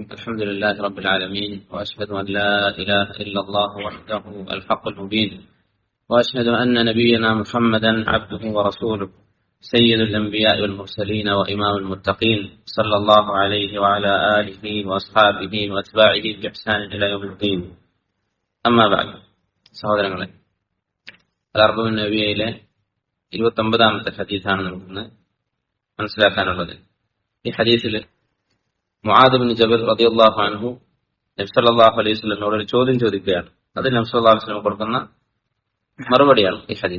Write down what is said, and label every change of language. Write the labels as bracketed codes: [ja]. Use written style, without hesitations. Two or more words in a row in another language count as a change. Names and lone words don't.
[ar] الحمد لله رب العالمين، وأشهد أن لا إله إلا الله وحده الحق المبين، وأشهد أن نبينا محمدا عبده ورسوله سيد الأنبياء والمرسلين وإمام المتقين، صلى الله عليه وعلى آله وأصحابه وأتباعه بإحسان إلى يوم الدين. أما بعد. [ml] സഹോദരങ്ങളെ, അൽ-അർബഈൻ നബവിയിലെ 29ാമത്തെ ഹദീസാണ് നമുക്ക് മനസ്സിലാക്കാനുള്ളത്. ഈ ഹദീസിൽ മുആദ് ബിൻ ജബൽ [ar] رضي الله عنه [ml] നബി [ar] صلى الله عليه وسلم [ml] ഒരു ചോദ്യം ചോദിക്കുകയാണ്. അത് നബി [ar] صلى الله عليه وسلم [ml] കൊടുക്കുന്ന മറുപടിയാണ് ഈ ഹദീസ്.